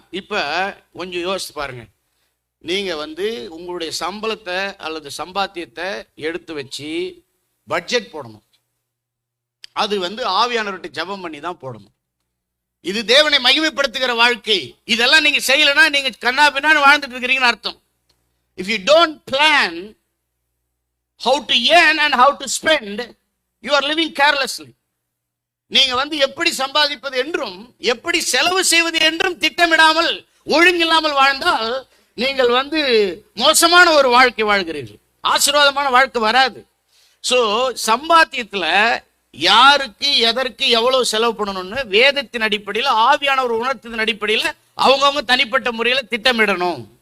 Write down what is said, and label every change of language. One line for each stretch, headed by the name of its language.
Tamil: இப்ப கொஞ்சம் யோசிச்சு பாருங்க. நீங்க உங்களுடைய சம்பளத்தை அல்லது சம்பாத்தியத்தை எடுத்து வச்சு பட்ஜெட் போடணும். அது ஆவியானவர்கிட்ட ஜெபம் பண்ணி தான் போடணும். இது தேவனை மகிமைப்படுத்துகிற வாழ்க்கை. இதெல்லாம் நீங்க செய்யலைன்னா நீங்க கண்ணா பின்னான்னு வாழ்ந்துட்டு இருக்கிறீங்கன்னு அர்த்தம்.
English: If you don't plan how to earn and how to spend, you are living carelessly.
Tamil: நீங்க எப்படி சம்பாதிப்பது என்றும் எப்படி செலவு செய்வது என்றும் திட்டமிடாமல் ஒழுங்கில்லாமல் வாழ்ந்தால் நீங்கள் மோசமான ஒரு வாழ்க்கை வாழ்கிறீர்கள். ஆசீர்வாதமான வாழ்க்கை வராது. சோ சம்பாத்தியத்துல யாருக்கு எதற்கு எவ்வளவு செலவு பண்ணணும்னு வேதத்தின் அடிப்படையில், ஆவியானவர் உணர்த்தின் அடிப்படையில் அவங்கவுங்க தனிப்பட்ட முறையில் திட்டமிடணும்.